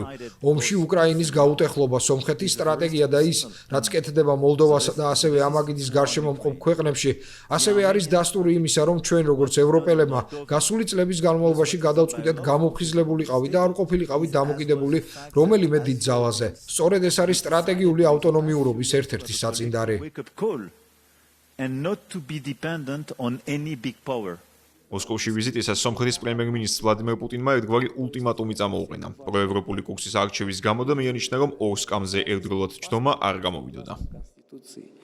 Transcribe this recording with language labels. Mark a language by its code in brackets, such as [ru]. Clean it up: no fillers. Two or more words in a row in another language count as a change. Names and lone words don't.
[ka] ომში უკრაინის გაუტეხლობა, სომხეთის სტრატეგია და ის, რაც კეთდება მოლდოვასა და ასევე ამაგიდის გარშემო მყოფ ქვეყნებში, ასევე არის დასტური იმისა, რომ ჩვენ როგორც ევროპელებმა გასული წლების განმავლობაში გადავწყვიტეთ გამოფხიზლებულიყავით და არ ყოფილიყავით დამოკიდებული რომელიმე დიდ ძალაზე. სწორედ ეს არის სტრატეგიული ავტონომიურობის ერთ-ერთი საწინდარი. [en] And not to be dependent on any big power. [ka] მოსკოვში ვიზიტისას სომხეთის პრემიერ-მინისტრ ვლადიმერ პუტინმა ერთგვარი ულტიმატუმი წამოუყენა. პროევროპული კურსის არჩევის გამო და მიანიშნა, რომ 2 სკამზე ერთდროულად ჯდომა არ გამოვიდოდა.